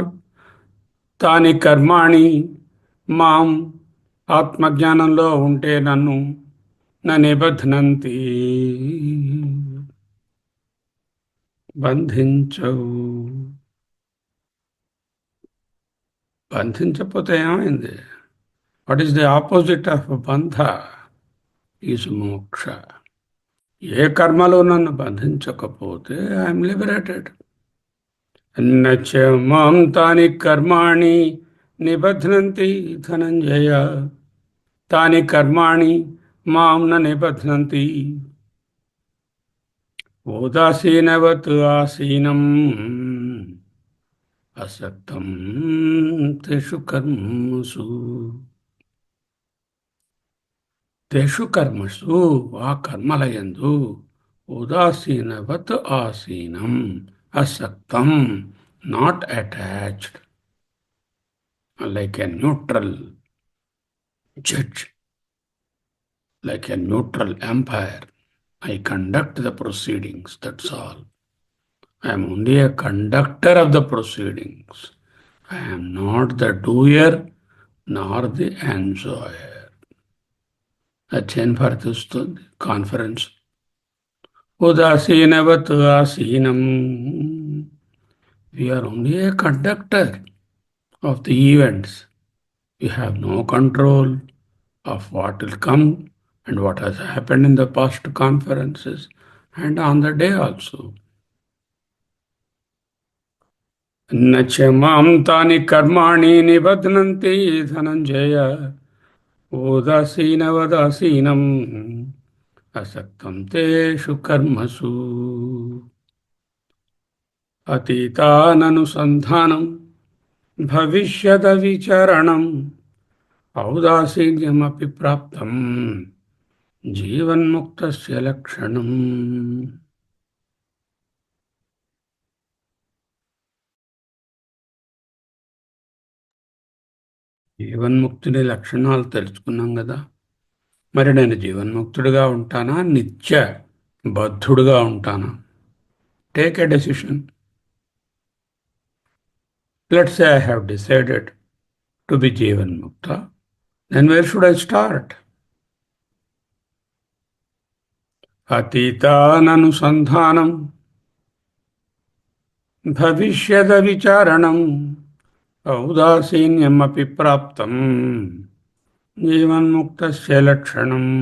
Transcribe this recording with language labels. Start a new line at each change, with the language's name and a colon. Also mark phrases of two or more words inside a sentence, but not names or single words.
Sanskrit: తాని కర్మాణి మాం,
Telugu: ఆత్మజ్ఞానంలో ఉంటే నన్ను,
Sanskrit: నా నిబధ్నంతి, బంధించవు.
Telugu: బంధించకపోతే ఏమైంది?
English: What is the opposite of బంధ? Is మోక్ష.
Telugu: ఏ కర్మలో నన్ను బంధించకపోతే
English: I'm liberated.
Sanskrit: न च मां तानि कर्माणि निबध्नन्ति धनञ्जय तानि कर्माणि मां न निबध्नन्ति उदासीनवत् आसीनम् असक्तं तेषु कर्मसु तेषु कर्मसु
Telugu: ఆ కర్మలయందు
Sanskrit: ఉదాసీనవత్ ఆసీనం అసక్తం
English: not attached like a neutral judge, like a neutral umpire. I conduct the proceedings, that's all. I am only a conductor of the proceedings. I am not the doer nor the enjoyer.
Telugu: అధ్యయన భారతి వస్తుంది కాన్ఫరెన్స్
Sanskrit: ఉదాసీనవత్ ఆసీనం.
English: We are only a conductor of the events. We have no control of what will come and what has happened in the past conferences and on the day also.
Sanskrit: न च मां तानि कर्माणि निबध्नन्ति धनञ्जय उदासीनवदासीनम् असक्तं तेषु कर्मसु अतीताननुसन्धानं भविष्यदविचरणम् औदासीन्यमपि प्राप्तं జీవన్ముక్తస్య లక్షణం.
Telugu: జీవన్ముక్తుడి లక్షణాలు తెలుసుకున్నాం కదా. మరి నేను జీవన్ముక్తుడిగా ఉంటానా, నిత్య బద్ధుడుగా ఉంటానా?
English: Take a decision. Let's say I have decided to be జీవన్ముక్త. Then where should I start?
Sanskrit: అతీతాననుసంధానం భవిష్యద విచారణం ఔదాసీన్యమపి ప్రాప్తం జీవన్ముక్తస్య లక్షణం.